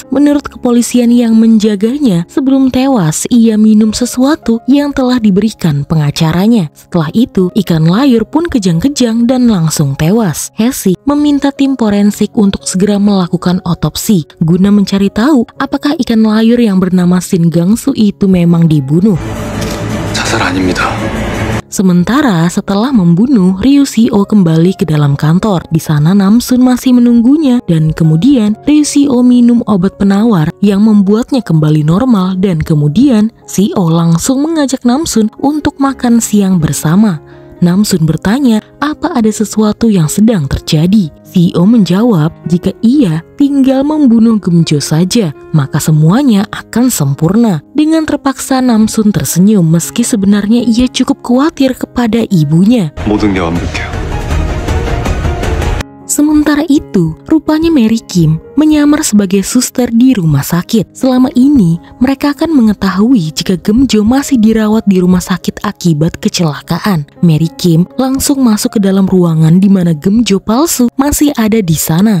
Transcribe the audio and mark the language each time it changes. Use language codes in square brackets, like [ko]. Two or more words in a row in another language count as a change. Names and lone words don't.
[id] Menurut kepolisian yang menjaganya, sebelum tewas ia minum sesuatu yang telah diberikan pengacaranya. Setelah itu, ikan layur pun kejang-kejang dan langsung tewas. Hesik meminta tim forensik untuk segera melakukan otopsi guna mencari tahu apakah ikan layur yang bernama Shin Gangsu itu memang dibunuh. [ko] 자살 아닙니다. [id] Sementara setelah membunuh, Ryushio kembali ke dalam kantor. Di sana Namsun masih menunggunya dan kemudian Ryushio minum obat penawar yang membuatnya kembali normal dan kemudian CEO langsung mengajak Namsun untuk makan siang bersama. Namsun bertanya apa ada sesuatu yang sedang terjadi. CEO menjawab jika ia tinggal membunuh Gemjo saja, maka semuanya akan sempurna. Dengan terpaksa Namsun tersenyum meski sebenarnya ia cukup khawatir kepada ibunya. [ko] 모든 게 완벽해요. [id] Sementara itu, rupanya Mary Kim menyamar sebagai suster di rumah sakit. Selama ini, mereka akan mengetahui jika Gemjo masih dirawat di rumah sakit akibat kecelakaan. Mary Kim langsung masuk ke dalam ruangan di mana Gemjo palsu masih ada di sana.